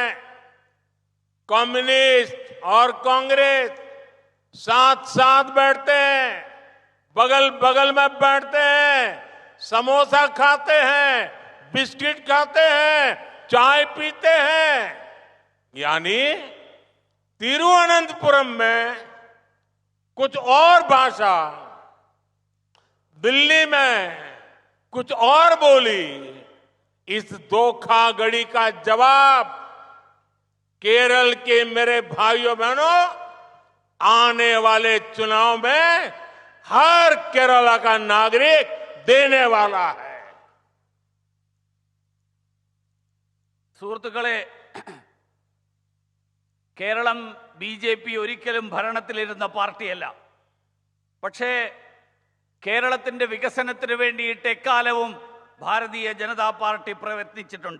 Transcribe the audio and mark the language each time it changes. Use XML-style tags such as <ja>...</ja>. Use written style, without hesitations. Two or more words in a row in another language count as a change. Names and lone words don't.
<hi>कम्युनिस्ट और कांग्रेस साथ साथ बैठते हैं, बगल बगल में बैठते हैं, समोसा खाते हैं, बिस्किट खाते हैं, चाय पीते हैं, यानी तिरुवनंतपुरम में कुछ और भाषा, दिल्ली में कुछ और बोली। इस धोखाधड़ी का जवाब केरल के मेरे भाइयों बहनों आने वाले चुनाव में हर केरला का नागरिक देने वाला है।</hi> <ml>സുഹൃത്തുക്കളെ, കേരളം BJP ഒരിക്കലും ഭരണത്തിലിരുന്ന പാർട്ടിയല്ല. പക്ഷേ കേരളത്തിന്റെ വികസനത്തിന് വേണ്ടിയിട്ട് എക്കാലവും ഭാരതീയ ജനതാ പാർട്ടി പ്രയത്നിച്ചിട്ടുണ്ട്.</ml>